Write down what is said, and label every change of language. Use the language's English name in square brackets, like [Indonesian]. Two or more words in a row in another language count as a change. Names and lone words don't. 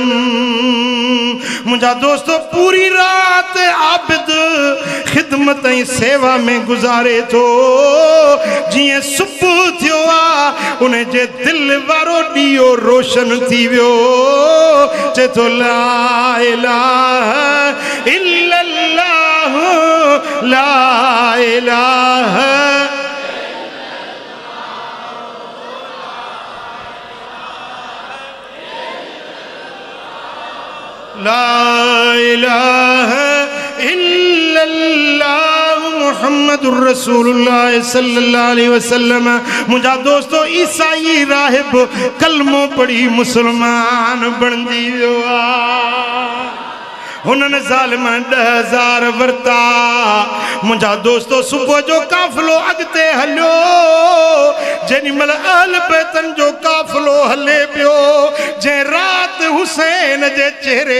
[Sindhi] मुंहिंजा दोस्तों पूरी रात आबिद खिदमत ऐं सेवा में गुज़ारे थो जीअं सुबुह थियो आहे उन जे दिलि वारो ॾीओ रोशन थी वियो चए थो [Arabic] لا إله إلا الله لا إله لا إله إلا الله محمد رسول الله صلى الله عليه وسلم [Sindhi] मुंहिंजा दोस्तों ईसाई राहिब कलमो पढ़ी मुसलमान बणजी वियो आहे हुननि ज़ालिमनि 10,000 वरता मुंहिंजा दोस्तों सुबुह जो काफ़िलो अॻिते हलियो जेॾीमहिल अहल बैतन जो काफ़िलो हले पियो जंहिं राति हुसैन जे चेहरे